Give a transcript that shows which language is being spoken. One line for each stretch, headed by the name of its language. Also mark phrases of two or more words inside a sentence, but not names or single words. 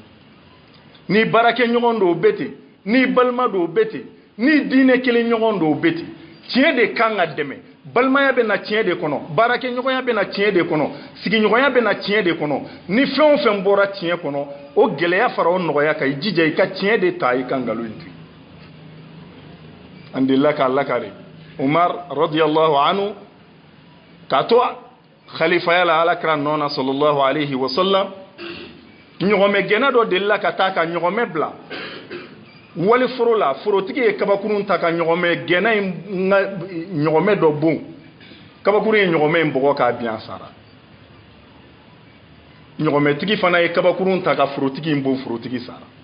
Bambara: Ni baarakɛɲɔgɔn don o bɛ ten, ni balima don o bɛ ten, ni diinɛ kelen ɲɔgɔn don o bɛ ten, tiɲɛ de kan ka dɛmɛ. Balimaya bɛ na tiɲɛ de kɔnɔ, baarakɛɲɔgɔnya bɛ na tiɲɛ de kɔnɔ, sigiɲɔgɔnya bɛ na tiɲɛ de kɔnɔ. Ni fɛn o fɛn bɔra tiɲɛ kɔnɔ, o gɛlɛya fara o nɔgɔya kan, i jija i ka tiɲɛ de ta i ka nkalon in to. An delila k'a lakari Umar
Arabic: رضي الله عنه
Bambara: k'a to khalifaya la Alakira nɔ na
Arabic: صلى الله عليه و سلم,
Bambara: ɲɔgɔmɛ gɛnɛ dɔ delila ka taa ka ɲɔgɔmɛ bila wali foro la, forotigi ye kabakurun ta ka ɲɔgɔmɛ gɛnɛ in ɲɔgɔmɛ dɔ bon, kabakurun ye ɲɔgɔmɛ in bɔgɔ k'a bin a sara. Ɲɔgɔmɛtigi fana ye kabakurun ta ka forotigi in bon, forotigi sara.